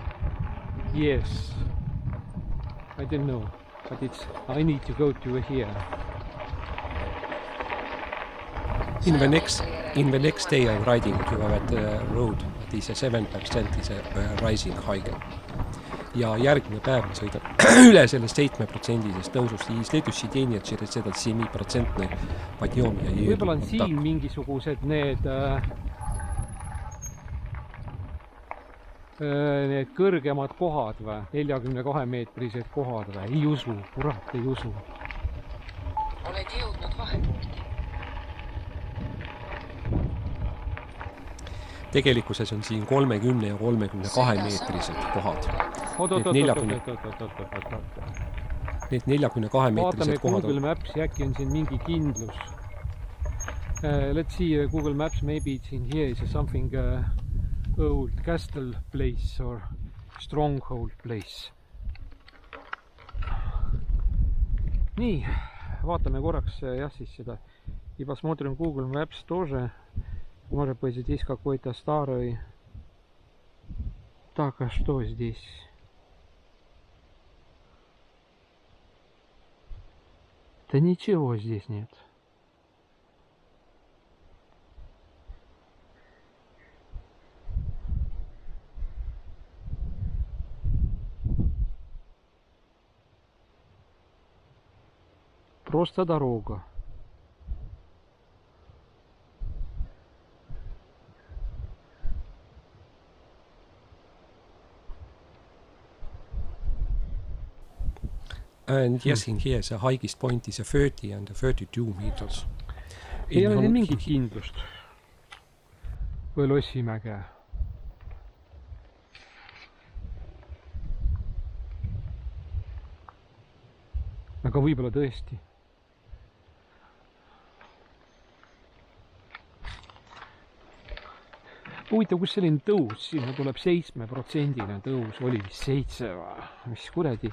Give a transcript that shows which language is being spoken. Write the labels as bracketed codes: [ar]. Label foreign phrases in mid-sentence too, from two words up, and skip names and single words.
[en] Yes. I don't know. But it's... I need to go to here. In the next day I'm riding to that road, that is a 7% is a rising high. [et] Ja järgmine päev ma sõidan üle sellest 7% tõusust [ru] и следующий день я через этот 7% подъем я еду. [et] Võib-olla on siin mingisugused need kõrgemad kohad või 42-meetrised kohad või? Ei usu, kurat ei usu. Oled jõudnud vahepunkti. Tegelikkuses on siin 30 ja 32 meetrised kohad. Need 42 meetrised kohad Vaatame Google Mapsi, äkki on siin mingi kindlus. [en] Let's see Google Maps, maybe it's in here is something old castle place or stronghold place. [et] Nii, vaatame korraks jah siis seda [ru] и посмотрим Google Maps тоже. Может быть здесь какой-то старый. Так, а что здесь? Да ничего здесь нет. Просто дорога. [en] And yes, in here the highest point is a 30 and a 32 meters. [et] Ei ole siin mingit kindlust. Või Lossimäge. Aga võib-olla tõesti. Huvitav, kus selline tõus, sinna tuleb 7% tõus, oli vist 7 või?